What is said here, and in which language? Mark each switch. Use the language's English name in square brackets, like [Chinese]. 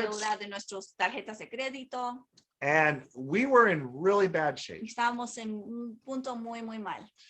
[Spanish] deuda de nuestras tarjetas de crédito. [English] and we were in really bad shape. [Spanish] Estábamos en un punto muy, muy mal.